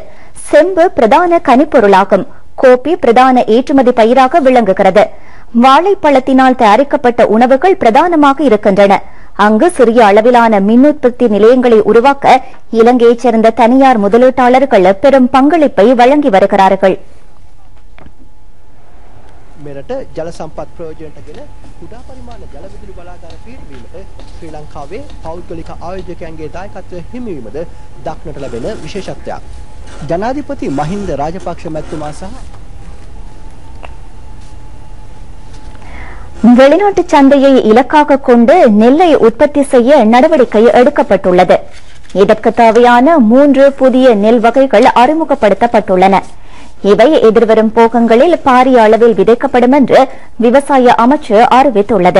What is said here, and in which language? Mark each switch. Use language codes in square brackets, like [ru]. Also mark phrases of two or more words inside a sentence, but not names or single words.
[ta] செம்பு பிரதான கனிப்பொருளாகும். கோப்பி பிரதான ஏற்றுமதி பயிராக விளங்குகிறது. வாழைப்பழத்தினால் தயாரிக்கப்பட்ட உணவுகள் பிரதானமாக இருக்கின்றன. அங்கு சிறிய அளவிலான மின் உற்பத்தி நிலையங்களை உருவாக்க இலங்கையைச் சேர்ந்த தனியார் முதலீட்டாளர்கள் பெரும் பங்களிப்பை வழங்கி வருகிறார்கள். [si] මෙරට ජල සම්පත් ප්‍රයෝජනටගෙන කුඩා පරිමාණ ජල විදුලි බලාගාර පිහිටවීමට ශ්‍රී ලංකාවේ පෞද්ගලික ආයෝජකයන්ගේ දායකත්වය හිමිවීමද දක්නට ලැබෙන විශේෂත්වයක්. ජනාධිපති මහින්ද රාජපක්ෂ මැතිතුමා සහ [ta] வெளிநாட்டு சந்தையை இலக்காக கொண்டு நெல்லை உற்பத்தி செய்ய நடவடிக்கை எடுக்கப்பட்டுள்ளது. இதற்கு தேவையான 3 புதிய நெல் வகைகள் அறிமுகப்படுத்தப்பட்டுள்ளன. இவை எதிர்வரும் போகங்களில் பாரிய அளவில் விதைக்கப்படும் என்று விவசாய அமைச்சு அறிவித்துள்ளது.